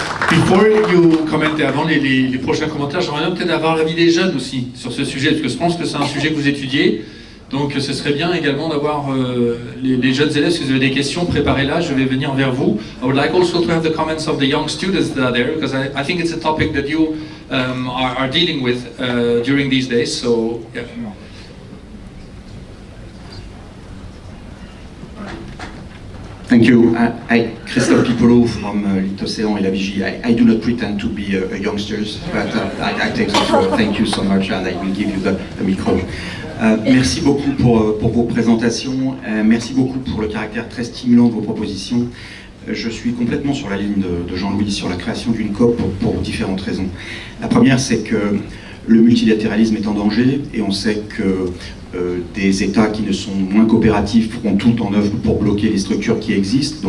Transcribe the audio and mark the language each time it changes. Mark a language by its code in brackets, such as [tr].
[en] Before you comment, [fr] et avant les prochains commentaires, j'aimerais bien peut-être avoir l'avis des jeunes aussi sur ce sujet, parce que je pense que c'est un sujet que vous étudiez. Donc ce serait bien également d'avoir les jeunes élèves. Si vous avez des questions, préparez-la, je vais venir vers vous. [en] I would like also to have the comments of the young students that are there, because I think it's a topic that you are dealing with during these days. So, yeah. Thank you. Christophe Pipolo from l'Océan et la Vigie. I do not pretend to be a youngsters, but I take the floor. Thank you so much, and I will give you the micro. [fr] Merci beaucoup pour vos présentations. Merci beaucoup pour le caractère très stimulant de vos propositions. Je suis complètement sur la ligne de Jean-Louis sur la création d'une COP pour différentes raisons. La première, c'est que le multilatéralisme est en danger, et on sait que des États qui ne sont moins coopératifs feront tout en œuvre pour bloquer les structures qui existent.